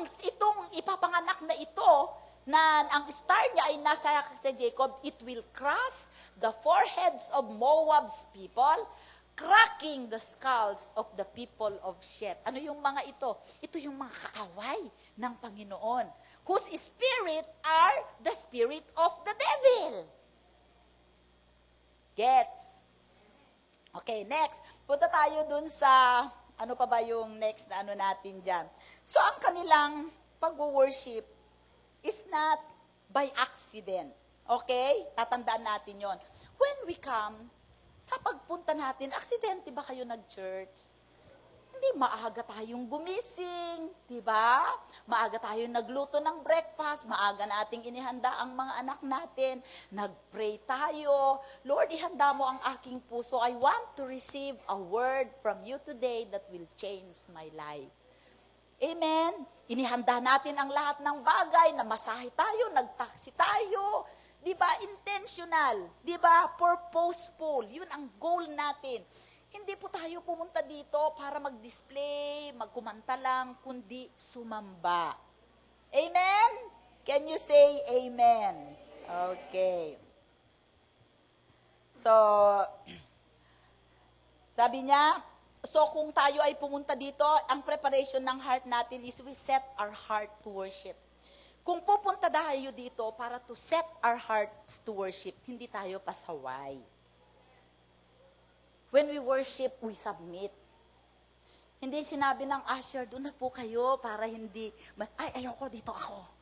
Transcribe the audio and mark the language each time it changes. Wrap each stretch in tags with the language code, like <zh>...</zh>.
<tl>Itong ipapanganak na ito, na ang star niya ay nasa sa Jacob,</tl> <en>it will crush the foreheads of Moab's people, cracking the skulls of the people of Shet.</en> <tl>Ano yung mga ito? Ito yung mga kaaway ng Panginoon,</tl> <en>whose spirit are the spirit of the devil.</en> <tl>Gets? Okay, next. Punta tayo dun sa, ano pa ba yung next na ano natin dyan? So, ang kanilang pag-worship</tl> <en>is not by accident.</en> <tl>Okay? Tatandaan natin yon.</tl> <en>When we come,</en> <tl>sa pagpunta natin, aksidente ba kayo nag-church? Hindi, maaga tayong gumising, di ba? Maaga tayong nagluto ng breakfast, maaga nating inihanda ang mga anak natin, nag-pray tayo. Lord, ihanda mo ang aking puso.</tl> <en>I want to receive a word from you today that will change my life. Amen?</en> <tl>Inihanda natin ang lahat ng bagay, namasahe tayo, nagtaksi tayo. Di ba? Intentional. Di ba? Purposeful. Yun ang goal natin. Hindi po tayo pumunta dito para mag-display, magkumanta lang, kundi sumamba. Amen?</tl> <en>Can you say amen? Okay. So,</en> <tl>sabi niya, so kung tayo ay pumunta dito, ang preparation ng heart natin</tl> <en>is we set our heart to worship.</en> <tl>Kung pupunta tayo dito para</tl> <en>to set our hearts to worship,</en> <tl>hindi tayo pasaway.</tl> <en>When we worship, we submit.</en> <tl>Hindi sinabi ng usher, doon na po kayo para hindi, ay, ayoko, dito ako.</tl>